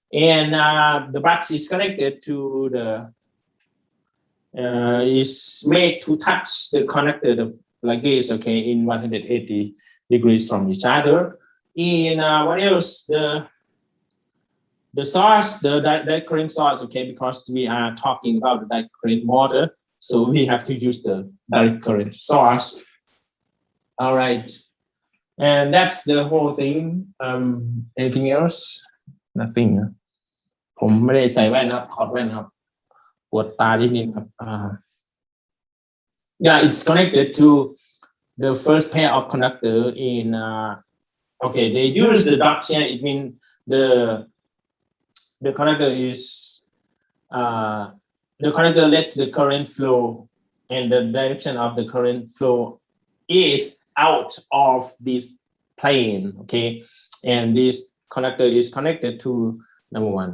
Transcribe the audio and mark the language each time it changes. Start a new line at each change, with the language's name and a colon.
English: and the brass is connected to the is made to touch the conductor like this okay in 180 degrees from each other and what else the source the direct current source okay because we are talking about the direct current motor so we have to use the direct current source all right and that's the whole thing. Anything else? Nothing.
Thai: ผมไม่ได้ใส่แว่นครับถอดแว่นครับปวดตานิดนึงครับ
English: Yeah, it's connected to the first pair of conductor in okay, they use the dots here. It means the conductor is the conductor lets the current flow, and the direction of the current flow is out of this plane. Okay, and this conductor is connected to number one.